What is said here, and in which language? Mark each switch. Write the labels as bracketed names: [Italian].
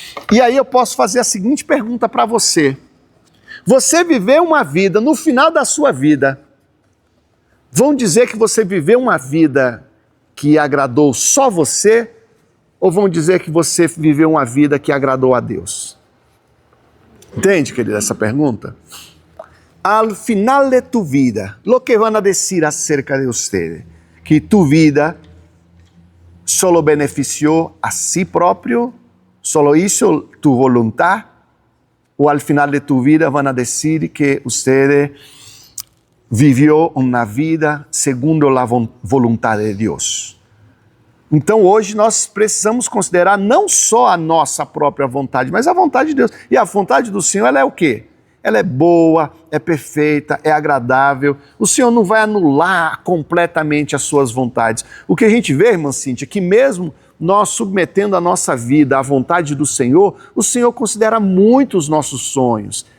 [Portuguese] E aí eu posso fazer a seguinte pergunta para você. Você viveu uma vida, no final da sua vida, vão dizer que você viveu uma vida que agradou só você, ou vão dizer que você viveu uma vida que agradou a Deus? Entende, querida, essa pergunta? [Spanish] Al final de tu vida, lo que van a decir acerca de usted, que tu vida solo [Portuguese] beneficiou a si próprio, [Spanish] solo hizo tu voluntad, ou al final de tu vida van a decir que usted vivió una vida segundo la voluntad de Deus. [Portuguese] Então hoje nós precisamos considerar não só a nossa própria vontade, mas a vontade de Deus. E a vontade do Senhor, ela é o quê? Ela é boa, é perfeita, é agradável. O Senhor não vai anular completamente as suas vontades. O que a gente vê, irmã Cíntia, é que mesmo nós submetendo a nossa vida à vontade do Senhor, o Senhor considera muito os nossos sonhos.